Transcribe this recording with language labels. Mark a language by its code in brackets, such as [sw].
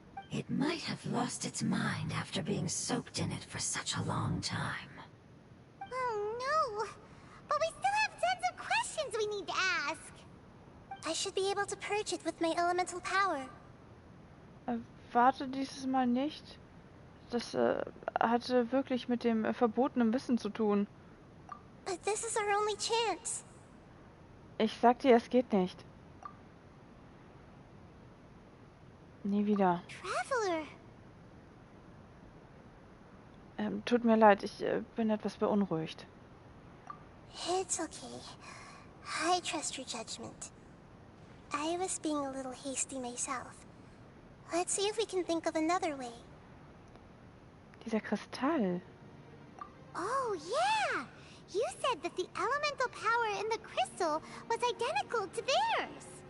[en] It might have lost its mind after being soaked in it for such a long time. Oh no! But we still have tons of questions we need to ask. I should be able to purge it with my elemental power. [de] Warte dieses Mal nicht. Das hatte wirklich mit dem verbotenen Wissen zu tun. [en] But this is our only chance. [de] Ich sag dir, es geht nicht. Nie wieder. [en] Traveler. [de] Tut mir leid, ich bin etwas beunruhigt. [en] It's okay. I trust your judgment. I was being a little hasty myself. Let's see if we can think of another way. [de] Dieser Kristall. [en] Oh, yeah! You said that the elemental power in the crystal was identical to theirs.